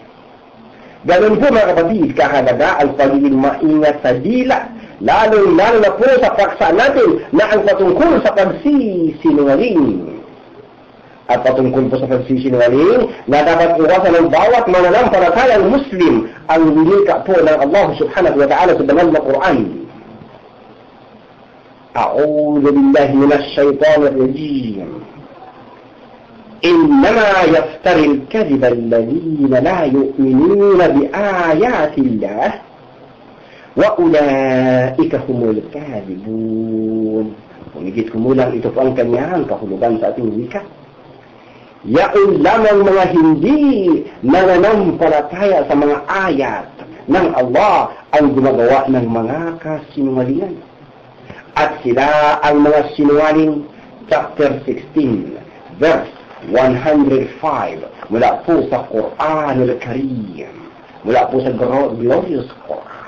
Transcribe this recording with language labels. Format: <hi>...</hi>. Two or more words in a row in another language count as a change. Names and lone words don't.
<tl>Ganun po mga kapatid, kahalaga ang pagiging maingat sa dila, lalo na po sa paksa natin na ang patungkol sa pagsisinungaling. At patungkol po sa pagsisinungaling na dapat iwasan ng bawat mananampalatayang Muslim ang wika po ng Allah</tl> <ar>سبحانه وتعالى</ar> <tl>sa banal na Quran.</tl> <ar>أعوذ بالله من الشيطان الرجيم. إنما يفتري الكذب الذين لا يؤمنون بآيات الله وأولئك هم الكاذبون.</ar> <tl>Humigit kumulang ito po ang kanyang kahulugan sa ating wika. Yaon lamang mga hindi nananampalataya sa mga ayat ng Allah ang gumagawa ng mga kasinungalingan. At sila ang mga sinungaling, chapter 16, verse 105, mula po sa Quranul Karim, mula po sa glorious Quran.</tl>